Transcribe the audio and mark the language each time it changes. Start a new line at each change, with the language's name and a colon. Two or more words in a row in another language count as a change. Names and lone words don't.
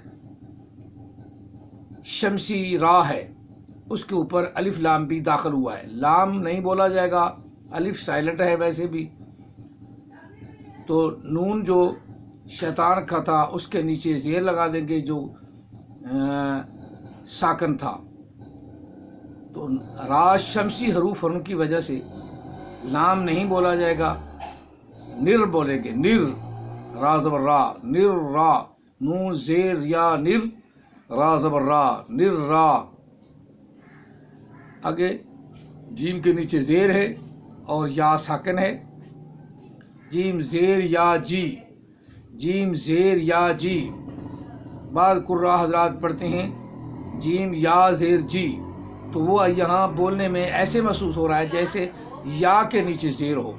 Urdu: شمسی را ہے، اس کے اوپر الف لام بھی داخل ہوا ہے، لام نہیں بولا جائے گا، الف سائلنٹ ہے ویسے بھی، تو نون جو شیطان کا تھا اس کے نیچے زیر لگا دیں گے جو ساکن تھا، تو را شمسی حروف ہونے کی وجہ سے لام نہیں بولا جائے گا، نر بولیں گے، نر، را زبر را، نر را، نون زیر یا نر، را زبر را، نر را۔ آگے جیم کے نیچے زیر ہے اور یا ساکن ہے، جیم زیر یا جی، جیم زیر یا جی۔ بعض قراء حضرات پڑھتے ہیں جیم یا زیر جی، تو وہ یہاں بولنے میں ایسے محسوس ہو رہا ہے جیسے یا کے نیچے زیر ہو۔